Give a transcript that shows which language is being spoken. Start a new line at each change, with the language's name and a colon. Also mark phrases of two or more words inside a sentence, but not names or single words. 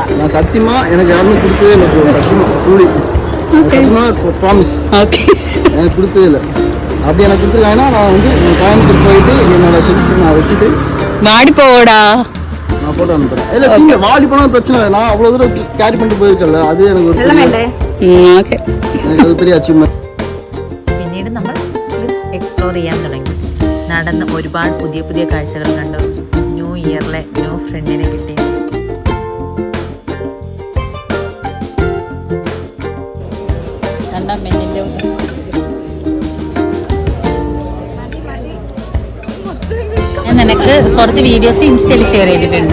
Tamil: நான் சத்தியமாக எனக்கு யாருமே கொடுத்ததே இல்லை. சத்தியமாக ட்ரூலி சத்தியமாக ப்ராமிஸ் எனக்கு கொடுத்ததே இல்லை. அப்படி எனக்கு கொடுத்துருக்காங்கன்னா நான் வந்து கோயம்புத்தூர் போயிட்டு என்னோட செல்ஃப் நான் வச்சுட்டு வாடி போடா நான் போட்டோ அனுப்புகிறேன். இல்லை நீங்கள் வாடி போனால் பிரச்சனை இல்லை, நான் அவ்வளோ தூரம் கேரி பண்ணிட்டு போயிருக்கல, அது எனக்கு ஒரு எனக்கு அது பெரிய அச்சீவ்மெண்ட்.
Malayalam: പിന്നീട് നമ്മൾ എക്സ്പ്ലോർ ചെയ്യാൻ തുടങ്ങി. നടന്ന് ഒരുപാട് പുതിയ പുതിയ കാഴ്ചകൾ കണ്ടു.
English: new year new friend
Malayalam: കിട്ടി. ഞാൻ നിനക്ക് കുറച്ച് വീഡിയോസ് ഇൻസ്റ്റയിൽ ഷെയർ ചെയ്തിട്ടുണ്ട്.